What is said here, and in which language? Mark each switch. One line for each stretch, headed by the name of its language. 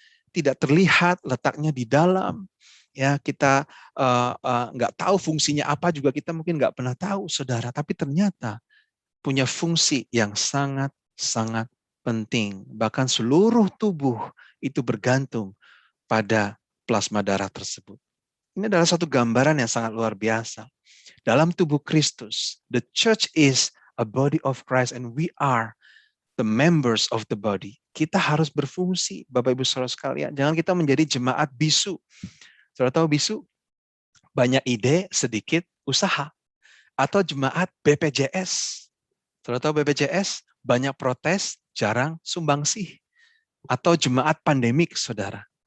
Indonesian: Tidak terlihat letaknya di dalam, ya kita nggak tahu fungsinya apa juga, kita mungkin nggak pernah tahu, saudara. Tapi ternyata punya fungsi yang sangat-sangat penting. Bahkan seluruh tubuh itu bergantung pada plasma darah tersebut. Ini adalah satu gambaran yang sangat luar biasa. Dalam tubuh Kristus,
English: the church is a body of Christ and we are the members of the body.
Indonesian: Kita harus berfungsi, Bapak Ibu Saudara sekalian. Jangan kita menjadi jemaat bisu. Saudara tahu bisu? Banyak ide, sedikit usaha. Atau jemaat BPJS. Saudara tahu BPJS? Banyak protes, jarang sumbangsih. Atau jemaat pandemik, saudara.